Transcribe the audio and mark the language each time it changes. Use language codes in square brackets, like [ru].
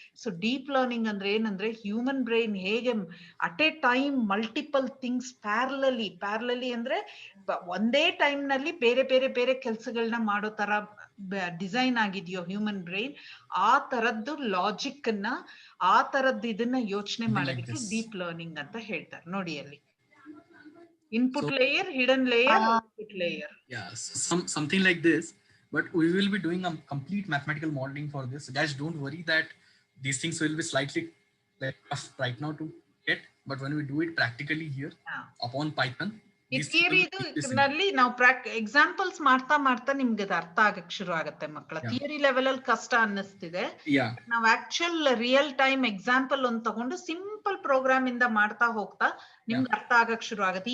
[kn] So deep learning ಅಂದ್ರೆ ಏನಂದ್ರೆ, human brain ಹೇಗೆ [en] at a time multiple things parallelly [kn] ಅಂದ್ರೆ ಒಂದೇ ಟೈಮ್ ನಲ್ಲಿ ಬೇರೆ ಬೇರೆ ಬೇರೆ ಕೆಲಸಗಳನ್ನ ಮಾಡೋ ತರ ಡಿಸೈನ್ ಆಗಿದೆಯೋ ಹ್ಯೂಮನ್ ಬ್ರೈನ್, ಆ ತರದ್ದು ಲಾಜಿಕ್ ಅನ್ನ, ಆ ತರದ್ದು ಇದನ್ನ ಯೋಚನೆ ಮಾಡೋದಕ್ಕೆ ಡೀಪ್ ಲರ್ನಿಂಗ್ ಅಂತ ಹೇಳ್ತಾರೆ. ನೋಡಿ ಅಲ್ಲಿ input layer, hidden layer, output layer. [en] Something like this. But we will be doing a complete mathematical modeling for this. Guys, don't worry that these things will be slightly like tough right now to get. But when we do it practically here upon Python, [kn] ಈ theory ನಲ್ಲಿ ನಾವು examples ಮಾಡ್ತಾ ಮಾಡ್ತಾ ನಿಮ್ಗೆ ಅದು ಅರ್ಥ ಆಗಕ್ ಶುರು ಆಗತ್ತೆ ಮಕ್ಕಳ. ಥಿಯರಿ ಲೆವೆಲ್ ಅಲ್ಲಿ ಕಷ್ಟ ಅನ್ನಿಸ್ತಿದೆ, ನಾವು ಆಕ್ಚುಯಲ್ ರಿಯಲ್ ಟೈಮ್ ಎಕ್ಸಾಂಪಲ್ ಒಂದು ತಗೊಂಡು ಸಿಂಪಲ್ ಪ್ರೋಗ್ರಾಮ್ ಇಂದ ಮಾಡ್ತಾ ಹೋಗ್ತಾ ನಿಮ್ಗೆ ಅರ್ಥ ಆಗಕ್ ಶುರು ಆಗತ್ತೆ.